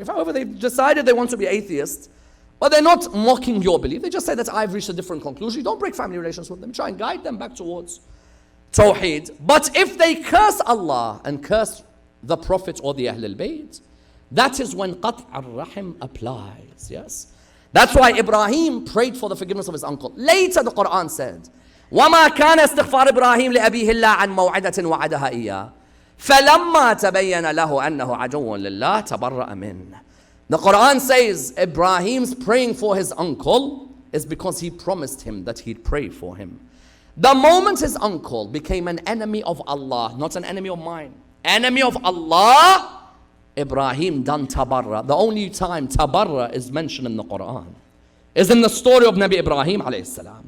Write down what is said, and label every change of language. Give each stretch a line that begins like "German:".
English: If, however, they've decided they want to be atheist, but they're not mocking your belief, they just say that I've reached a different conclusion, you don't break family relations with them. Try and guide them back towards Tawheed. But if they curse Allah and curse the Prophet or the Ahlul Bayt, that is when Qat' al-Rahim applies. Yes? That's why Ibrahim prayed for the forgiveness of his uncle. Later the Quran said,
Arabic: وَمَا كَانَ اسْتِغْفَارِ إِبْرَاهِيمَ لِأَبِيهِ إِلَّا عَنْ مَوْعِدَةٍ وَعَدَهَا إِيَّاهُ فَلَمَّا تَبَيَّنَ لَهُ أَنَّهُ عَدُوٌّ لِلَّهِ تَبَرَّأَ مِنْهُ.
English: The Quran says Ibrahim's praying for his uncle is because he promised him that he'd pray for him. The moment his uncle became an enemy of Allah, not an enemy of mine, enemy of Allah, Ibrahim done tabarra. The only time tabarra is mentioned in the Quran is in the story of Nabi Ibrahim alayhi salam.